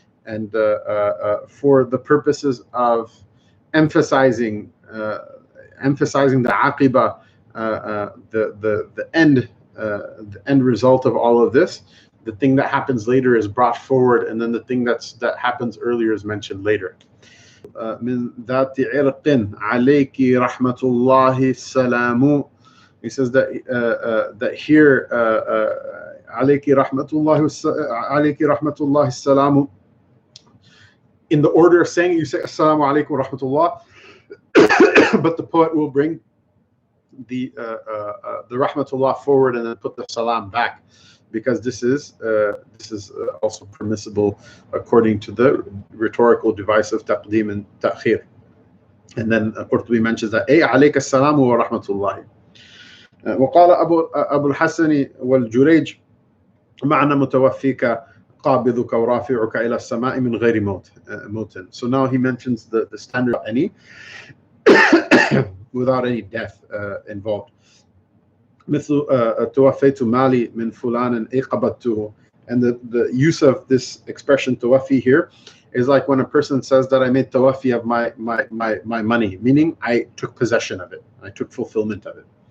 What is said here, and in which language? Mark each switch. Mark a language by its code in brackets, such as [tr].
[en] And for the purposes of emphasizing the aqiba, the end result of all of this, the thing that happens later is brought forward, and then the thing that happens earlier is mentioned later. [ar] من ذات عرق عليك رحمة الله السلام. [en] He says that here [ar] عليك رحمة الله السلام. [en] In the order of saying, you say Assalamu alaikum wa rahmatullah, but the poet will bring the rahmatullah forward and then put the salam back, because this is also permissible according to the rhetorical device of taqdeem and ta'khir. And then Qurtubi mentions that [ar] أي عليك السلام ورحمة الله. وقال أبو الحسن والجريج معنى متوفيك قابضك ورافعك إلى السماء من غير موت. [en] So now he mentions the standard of any without any death involved. [ar] مثل توفيت مالي من فلان أي قبضته. [en] And the use of this expression توفي here is like when a person says that I made tawafi of my money, meaning I took possession of it, I took fulfillment of it.